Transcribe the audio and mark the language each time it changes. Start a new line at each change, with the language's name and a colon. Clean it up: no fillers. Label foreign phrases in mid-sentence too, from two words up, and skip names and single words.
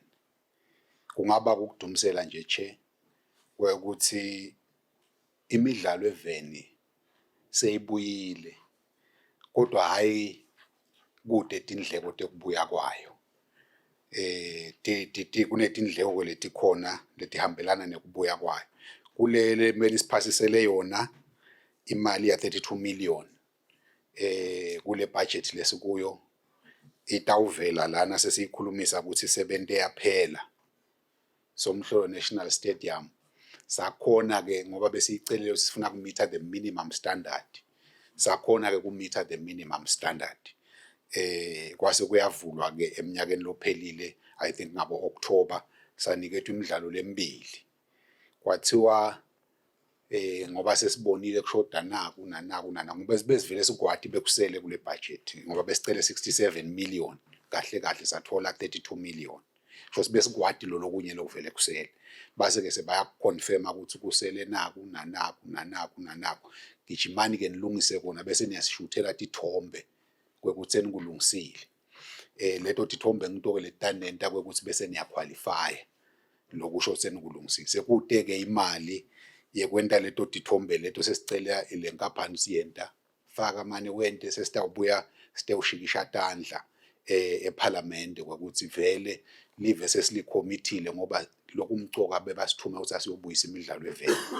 Swati: Kungaba ukudumisela nje Chair kwekuthi imidlalo eveni seyibuyile kodwa hayi kude tindleko tekubuya kwayo. Kunetindleko letikhona letihambelana nekubuya kwayo. Kulele mele siphasisele yona imali ya 32 million kule budget lesikuyo itawuvela lana sesiyikhulumisa ukuthi sebente yaphela Somhlolo National Stadium sakhona ke ngoba besiyicelile sifuna kumitha
English: the minimum standard
Swati: sakhona ke kumitha
English: the minimum
Swati: standard kwase kuyavulwa ke eminyakeni lophelile
English: I think
Swati: ngabo October sanikethwa imidlalo lemibili kwathiwa ngoba sesibonile kushoda naku ngoba besivele sigwadi bekusele kule budget ngoba besicela 67 million kahle kahle sathola 32 million so sibesigwadi lo lokunye lokuvele kusele base ke sebaya confirm ukuthi kusele naku gijimani ke nilungise kona bese niyasishuthela tithombe kwekutheni kulungisile leto tithombe ngito ke letanenta kwekuthi bese niyaqualify lokusho seni kulungisise kude ke imali yekwenta leto tithombe leto sesicela lenkampani siyenta faka manje wente sesitawubuya sitewushikisha tandla eParliament ukuthi vele live sesilikomithile ngoba lokumcoka bebasithume ukuthi asiyobuyisa imidlalo evele